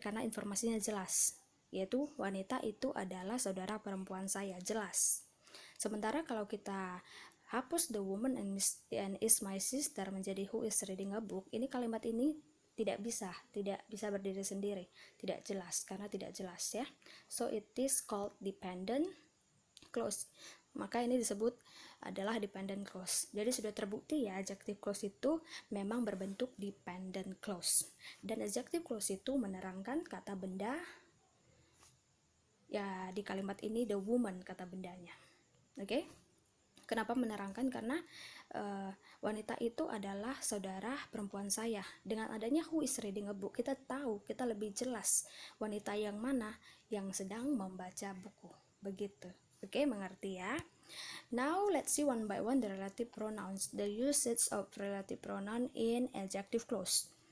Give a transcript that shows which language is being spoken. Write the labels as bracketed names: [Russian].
[Indonesian] Karena informasinya jelas, yaitu wanita itu adalah saudara perempuan saya, jelas. Sementara kalau kita hapus [English] the woman and is my sister [Indonesian] menjadi [English] who is reading a book, [Indonesian] ini kalimat ini tidak bisa berdiri sendiri, tidak jelas, karena tidak jelas ya. [English] So it is called dependent clause. [Indonesian] Maka ini disebut adalah dependent clause. Jadi sudah terbukti ya, adjective clause itu memang berbentuk dependent clause. Dan adjective clause itu menerangkan kata benda. Ya, di kalimat ini the woman kata bendanya. Oke? Kenapa menerangkan? Karena wanita itu adalah saudara perempuan saya. Dengan adanya who is reading a book, kita tahu, kita lebih jelas wanita yang mana yang sedang membaca buku. Begitu. Oke, mengerti ya? [English] Now let's see one by one the relative pronouns, the usage of relative pronoun in adjective clause.